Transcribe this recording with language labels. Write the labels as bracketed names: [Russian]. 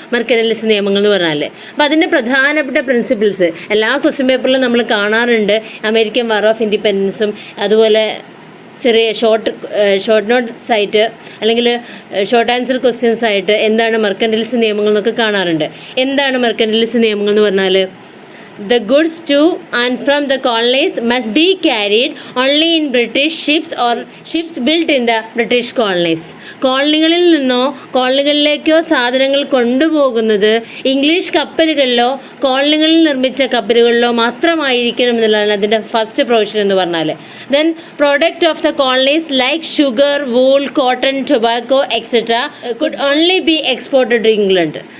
[Malayalam] മെർക്കന്റൈലിസ്റ്റ് നിയമങ്ങൾ എന്ന് പറഞ്ഞാൽ. അപ്പോൾ അതിൻ്റെ പ്രധാനപ്പെട്ട പ്രിൻസിപ്പിൾസ് എല്ലാ ക്വസ്റ്റ്യൻ പേപ്പറിലും നമ്മൾ കാണാറുണ്ട്. അമേരിക്കൻ വാർ ഓഫ് ഇൻഡിപെൻഡൻസും അതുപോലെ ചെറിയ ഷോർട്ട് നോട്ട്സ് ആയിട്ട് അല്ലെങ്കിൽ ഷോർട്ട് ആൻസർ ക്വസ്റ്റ്യൻസ് ആയിട്ട് എന്താണ് മെർക്കന്റൈലിസ്റ്റ് നിയമങ്ങൾ എന്നൊക്കെ കാണാറുണ്ട്. എന്താണ് മെർക്കന്റൈലിസ്റ്റ് നിയമങ്ങൾ എന്ന് പറഞ്ഞാൽ? [English] The goods to and from the colonies must be carried only in British ships or ships built in the British colonies. [Malayalam] കോളനികളിൽ നിന്നോ കോളനികളിലേക്കോ സാധനങ്ങൾ കൊണ്ടുപോകുന്നത് ഇംഗ്ലീഷ് കപ്പലുകളിലോ കോളനികളിൽ നിർമ്മിച്ച കപ്പലുകളിലോ മാത്രമായിരിക്കണം എന്നുള്ളതാണ് അതിൻ്റെ ഫസ്റ്റ് പ്രൊവിഷൻ എന്ന് പറഞ്ഞാൽ. [English] Then product of the colonies like sugar, wool, cotton, tobacco etcetera could only be exported to England.